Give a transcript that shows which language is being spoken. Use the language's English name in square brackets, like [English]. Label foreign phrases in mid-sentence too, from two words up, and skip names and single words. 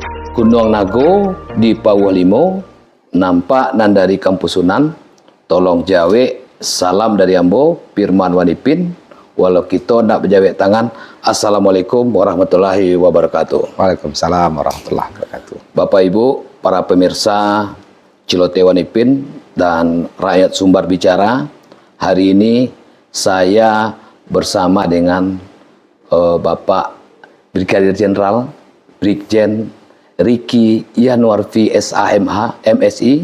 [Minangkabau] Gunung Nago di Pawalimo, nampak nan dari Kampus Sunan, tolong jawe, salam dari Ambo, Firman Wanipin, walau kita nak berjawek tangan, [Arabic] السلام عليكم ورحمة الله وبركاته. وعليكم السلام ورحمة الله وبركاته. [Indonesian] Bapak Ibu, para pemirsa Celoteh Wanipin dan rakyat Sumbar Bicara, hari ini saya bersama dengan Bapak Brigadir Jenderal Brigjen Riki Yanuarfi SAMH MSI.